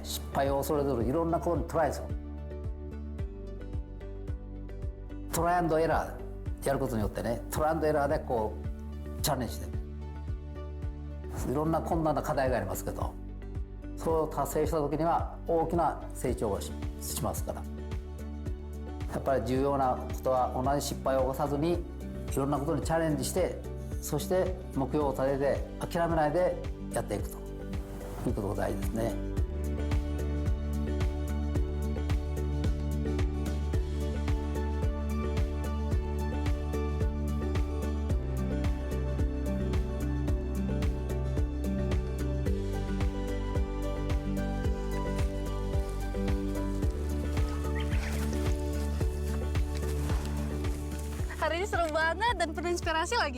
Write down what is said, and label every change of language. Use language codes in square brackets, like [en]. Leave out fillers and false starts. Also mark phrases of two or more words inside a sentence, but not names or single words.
[ja] 失敗を恐れずいろんなことにトライするトライアンドエラーやることによってねトライアンドエラーでこうチャレンジしていろんな困難な課題がありますけどそれを達成した時には大きな成長を しますからやっぱり重要なことは同じ失敗を起こさずにいろんなことにチャレンジしてそして目標を立てて諦めないでやっていくということが大事ですね。 [id] Hari ini seru banget dan penuh inspirasi lagi.